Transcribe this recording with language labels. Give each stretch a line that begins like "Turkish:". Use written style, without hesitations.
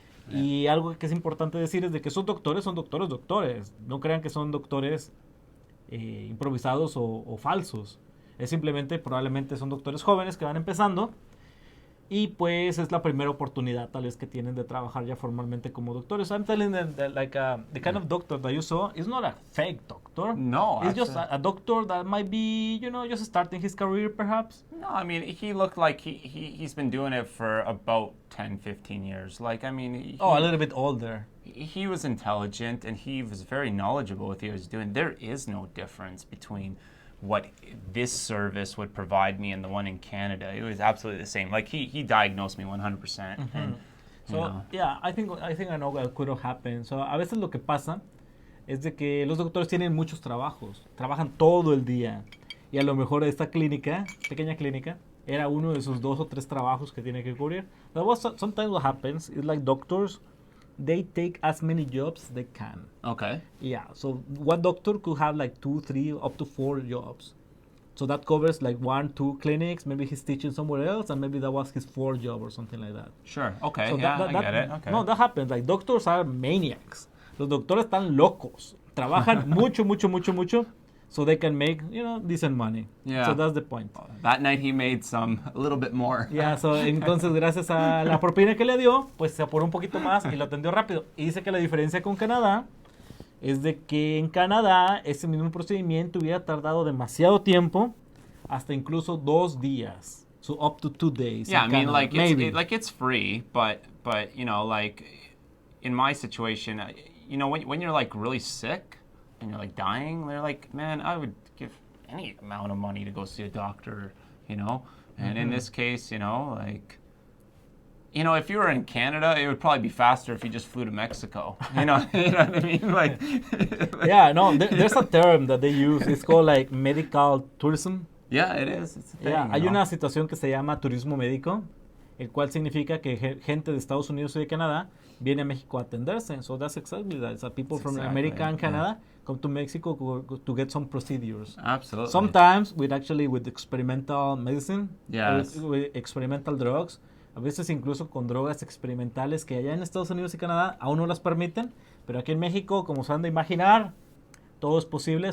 Spanish: Y algo que es importante decir es de que esos doctores son doctores. No crean que son doctores improvisados o falsos. Es simplemente, probablemente son doctores jóvenes que van empezando Y pues es la primera oportunidad tal vez que tienen de trabajar ya formalmente como doctores.
English: I'm telling them that like the kind of doctor that you saw is not a fake doctor. No, It's just absolutely. a doctor that might be, just starting his career perhaps. No, I mean, he looked like he's been doing it for about 10, 15 years. Like, I mean, A little bit older. he was intelligent and he was very knowledgeable with what he was doing. There is no difference between what this service would provide me and the one in Canada. It was absolutely the same. Like, he diagnosed me 100%. And, So, yeah, I think I know what could have happened.
Spanish: So, a veces lo que pasa es de que los doctores tienen muchos trabajos, trabajan todo el día. Y a lo mejor esta clínica, pequeña clínica, era uno de sus 2 o 3 trabajos que tiene que cubrir.
English: But sometimes what happens is like doctors, they take as many jobs they can. Okay. Yeah, so one doctor could have like 2, 3, up to 4 jobs. So that covers like 1, 2 clinics. Maybe he's teaching somewhere else, and maybe that was his 4th job or something like that. Sure. Okay. So yeah, I get it. Okay. No, that happens. Like doctors are maniacs.
Spanish: Los doctores están locos.
English: Trabajan mucho, so they can make decent money. Yeah. So that's the point. That night he made a little bit more.
Spanish: Yeah, so entonces gracias a la propina que le dio, pues se apuró un poquito más y lo atendió rápido. Y dice que la diferencia con Canadá es de que en Canadá ese mismo procedimiento hubiera tardado demasiado tiempo, hasta incluso 2 días.
English: So up to 2 days. Yeah, I mean, Canada, like maybe. it's free, but like in my situation, when you're like really sick and you're like dying, they're like, man, I would give any amount of money to go see a doctor, And in this case, like. If you were in Canada, it would probably be faster if you just flew to Mexico. You know what I mean? Like, yeah, no, there's a term that they use. It's called like medical tourism. Yeah, it is. It's a thing,
Spanish: Yeah, hay una situación que se llama turismo médico, el cual significa que gente de Estados Unidos y de Canadá viene a México a atenderse.
English: So that's exactly that. So people from America and Canada come to Mexico to get some procedures. Absolutely. Sometimes with experimental medicine, Yes. with experimental drugs.
Spanish: A veces incluso con drogas experimentales que allá en Estados Unidos y Canadá aún no las permiten, pero aquí en México, como se han de imaginar, todo es posible.